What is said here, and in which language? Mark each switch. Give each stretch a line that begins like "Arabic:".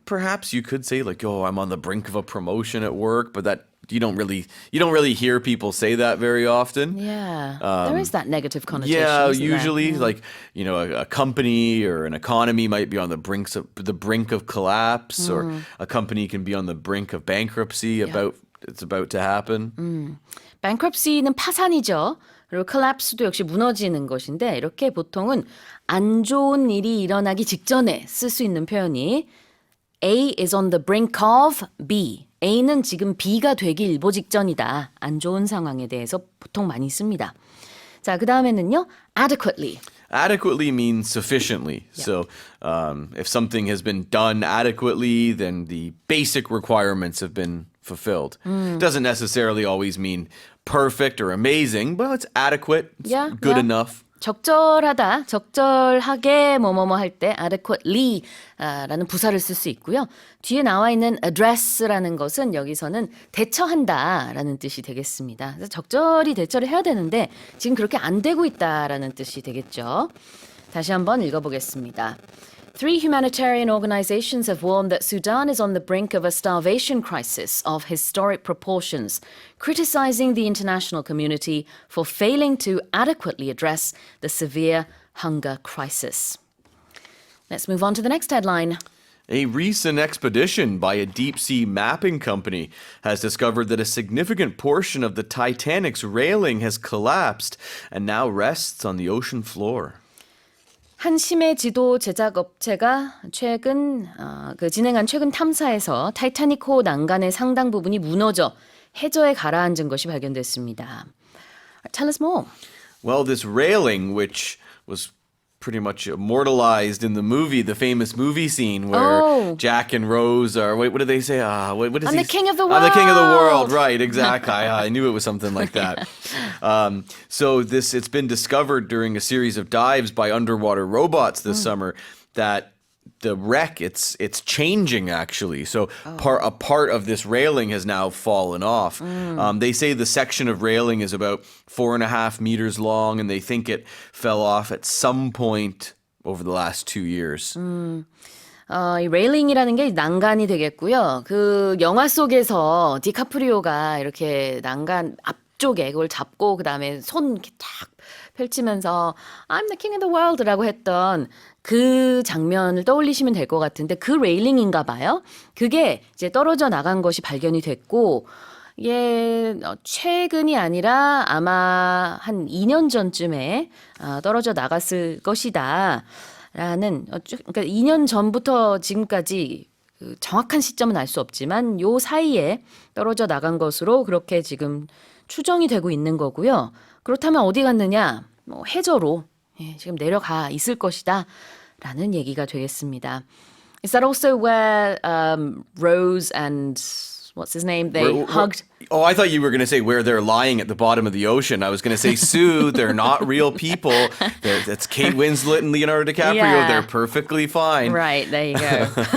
English: Perhaps you could say like, oh, I'm on the brink of a promotion at work, but that you don't really hear people say that very often. Yeah, there is that negative connotation. Yeah, isn't there? usually like, a company or an economy might be on the brink of collapse, or a company can be on the brink of bankruptcy, it's about to happen.
Korean: bankruptcy는 파산이죠. 그리고 collapse도 역시 무너지는 것인데 이렇게 보통은 안 좋은 일이 일어나기 직전에 쓸 수 있는 표현이
English: A is on the brink of B.
Korean: A는 지금 B가 되기 일보 직전이다. 안 좋은 상황에 대해서 보통 많이 씁니다. 자, 그 다음에는요. adequately.
English: Adequately means sufficiently. So if something has been done adequately, then the basic requirements have been fulfilled. Doesn't necessarily always mean perfect or amazing, but it's adequate. It's good enough.
Korean: 적절하다, 적절하게 뭐뭐뭐 할 때 adequately 라는 부사를 쓸 수 있고요. 뒤에 나와 있는 address라는 것은 여기서는 대처한다 라는 뜻이 되겠습니다. 그래서 적절히 대처를 해야 되는데 지금 그렇게 안 되고 있다라는 뜻이 되겠죠. 다시 한번 읽어보겠습니다.
English: 3 humanitarian organizations have warned that Sudan is on the brink of a starvation crisis of historic proportions, criticizing the international community for failing to adequately address the severe hunger crisis. Let's move on to the next headline. A recent expedition by a deep-sea mapping company has discovered that a significant portion of the Titanic's railing has collapsed and now rests on the ocean floor.
Korean: 한 심해 지도 제작 업체가 진행한 최근 탐사에서 타이타닉호 난간의 상당 부분이 무너져 해저에 가라앉은 것이 발견됐습니다.
English: Tell us more. Well, this railing, which was pretty much immortalized in the movie, the famous movie scene where Jack and Rose are, what do they say? What is I'm the king of the I'm the king of the world. world, right, exactly. I knew it was something like that. So it's been discovered during a series of dives by underwater robots this summer that the wreck, it's changing actually. So a part of this railing has now fallen off. They say the section of railing is about 4.5 meters long, and they think it fell off at some point over the last 2 years.
Korean: 이 레일링이라는 게 난간이 되겠고요. 그 영화 속에서 디카프리오가 이렇게 난간 앞쪽에 그걸 잡고 그다음에 손 이렇게 탁 펼치면서
English: I'm the king of the world
Korean: 라고 했던 그 장면을 떠올리시면 될 것 같은데 그 레일링인가 봐요. 그게 이제 떨어져 나간 것이 발견이 됐고 이게 최근이 아니라 아마 한 2년 전쯤에 떨어져 나갔을 것이다. 라는 그러니까 2년 전부터 지금까지 그 정확한 시점은 알 수 없지만 요 사이에 떨어져 나간 것으로 그렇게 지금 추정이 되고 있는 거고요. 그렇다면 어디 갔느냐? 뭐 해저로 지금 내려가 있을 것이다. 라는 얘기가 되겠습니다.
English: Is that also where Rose and what's his name? They hugged. Oh, I thought you were going to say where they're lying at the bottom of the ocean. I was going to say, Sue, they're not real people. That's Kate Winslet and Leonardo DiCaprio. Yeah. They're perfectly fine. Right, there you go.